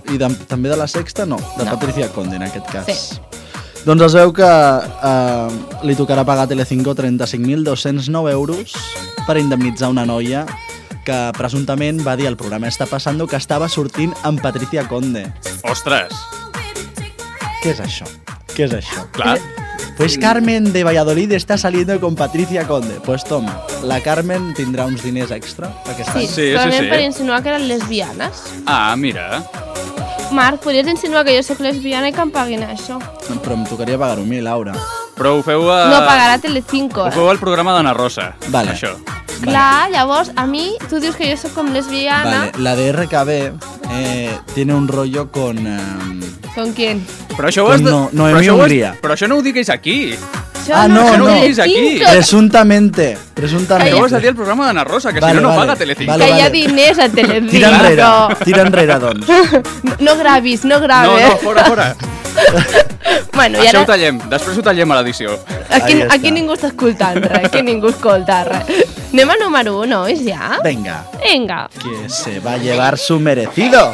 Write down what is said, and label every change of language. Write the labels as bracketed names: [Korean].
[Catalan] I de, també de la Sexta, no. De no. Patricia Conde, en aquest cas. Sí. Doncs es veu que li tocarà pagar a Telecinco 35.209 euros per indemnitzar una noia que presumptament va dir al programa Està Passando que estava sortint amb Patricia Conde. Ostres! Què és això? Què és això? Clar... [Spanish] Pues Carmen de Valladolid está saliendo con Patricia Conde. Pues toma, la Carmen tendrá unos diners extra. [Catalan] Sí, sí, sí. Solament sí. Per insinuar que eren lesbianes. Ah, mira. Marc, podries insinuar que jo soc lesbiana i que em paguin això? Però em tocaria pagar 1.000, Laura. Però ho feu a... No, pagarà Telecinco. Ho feu al programa d'Anna Rosa, vale. Això. Vale. Clar, llavors, a mi, tu dius que jo soc com lesbiana. [Spanish] Vale, la de RKB tiene un rollo con... ¿Con quién? [Catalan] Però això ho has de... No, Noemí Hungría. Però això no ho diguis aquí. Ah, no, no. Ho diguis aquí. [Spanish] Presuntamente, presuntamente. [Catalan] Això ho has de dir al programa d'Anna Rosa, que vale, si no, vale, no paga Telecinco. Vale, vale. Que hi ha diners a Telecinco. Tira enrere, però... tira enrere, doncs. No gravis, [Spanish] no grave. [Catalan] No, fora, fora. Bueno, això ara... ho tallem, després ho tallem a l'edició. Aquí ningú està escoltant res, aquí ningú escolta res. Anem al número 1, nois, ja? [Spanish] Venga. Venga. Que se va a llevar su merecido.